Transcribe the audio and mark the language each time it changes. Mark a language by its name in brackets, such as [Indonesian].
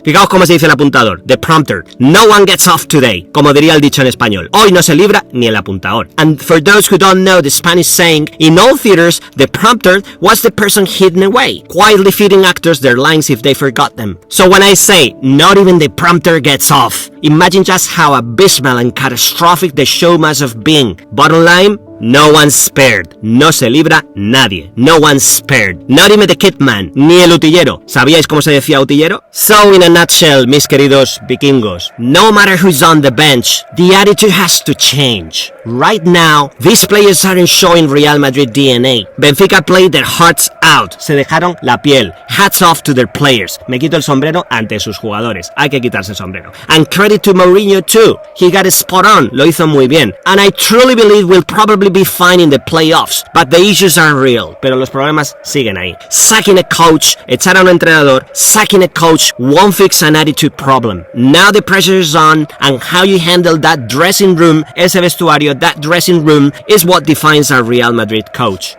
[Spanish] Fijaos cómo se dice el apuntador, the prompter. [English] No one gets off today, [Spanish] como diría el dicho en español. Hoy no se libra ni el apuntador. [English] And for those who don't know the Spanish saying, in all theaters, the prompter was the person hidden away, quietly feeding actors their lines if they forgot them. So when I say, not even the prompter gets off, imagine just how abysmal and catastrophic the show must have been. Bottom line, no one's spared. [Spanish] No se libra nadie. [English] No one's spared. Not even the kitman, [Spanish] ni el utillero. ¿Sabíais cómo se decía utillero? [English] So in a nutshell, [Spanish] mis queridos vikingos, [English] no matter who's on the bench, the attitude has to change. Right now, these players aren't showing Real Madrid DNA. Benfica played their hearts out. [Spanish] Se dejaron la piel. [English] Hats off to their players. [Spanish] Me quito el sombrero ante sus jugadores. Hay que quitarse el sombrero. [English] And credit to Mourinho too. He got it spot on. [Spanish] Lo hizo muy bien. [English] And I truly believe we'll probably be fine in the playoffs, but the issues are real, [Spanish] pero los problemas siguen ahí. [English] Sacking a coach, [Spanish] echar a un entrenador, [English] sacking a coach won't fix an attitude problem. Now the pressure is on, and how you handle that dressing room, [Spanish] ese vestuario, [English] that dressing room, is what defines our Real Madrid coach.